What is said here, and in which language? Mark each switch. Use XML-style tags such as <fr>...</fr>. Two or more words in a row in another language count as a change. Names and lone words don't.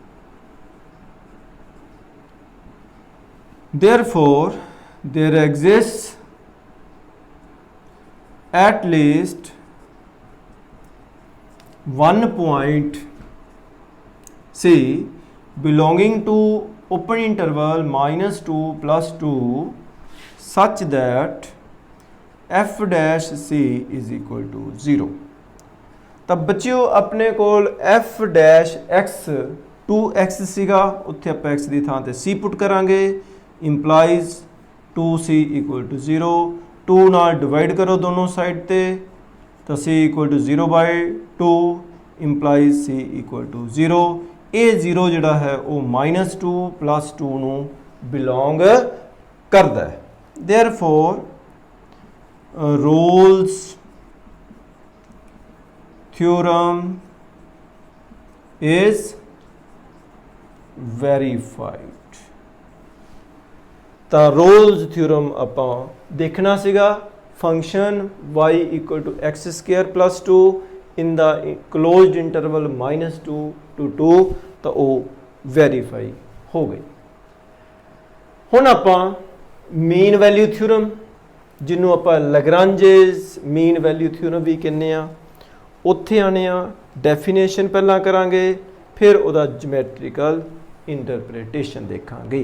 <en>therefore there exists at least one point C belonging to open interval -2 + 2 such that f dash c is equal to 0।</en> <pa>ਤਾਂ ਬੱਚਿਓ ਆਪਣੇ ਕੋਲ</pa> <en>f dash x</en> <pa>2x ਸੀਗਾ ਉੱਥੇ ਆਪਾਂ x ਦੀ ਥਾਂ ਤੇ c ਪੁੱਟ ਕਰਾਂਗੇ ਇੰਪਲਾਈਜ਼ 2c = 0। 2 ਨਾਲ ਡਿਵਾਈਡ ਕਰੋ ਦੋਨੋਂ ਸਾਈਡ ਤੇ ਤਾਂ c = 0/2 ਇੰਪਲਾਈਜ਼ c = 0। ਇਹ 0 ਜਿਹੜਾ ਹੈ ਉਹ -2 + 2 ਨੂੰ ਬਿਲੋਂਗ ਕਰਦਾ ਹੈ।</pa> <en>therefore Rolle's theorem is verified।</en> <pa>ਤਾਂ Rolle's theorem ਆਪਾਂ ਦੇਖਣਾ ਸੀਗਾ</pa> <en>function y = x² + 2 in the closed interval -2 to 2</en> <pa>ਤਾਂ ਉਹ ਵੈਰੀਫਾਈ ਹੋ ਗਈ। ਹੁਣ ਆਪਾਂ</pa> <en>mean value theorem</en> <pa>ਜਿਹਨੂੰ ਆਪਾਂ</pa> <en>Lagrange's mean value theorem</en> <pa>ਵੀ ਕਹਿੰਦੇ ਆ ਉੱਥੇ ਆਣੇ ਆ। ਡੈਫੀਨੇਸ਼ਨ ਪਹਿਲਾਂ ਕਰਾਂਗੇ ਫਿਰ ਉਹਦਾ</pa> <en>geometrical interpretation</en> <pa>ਦੇਖਾਂਗੇ।</pa>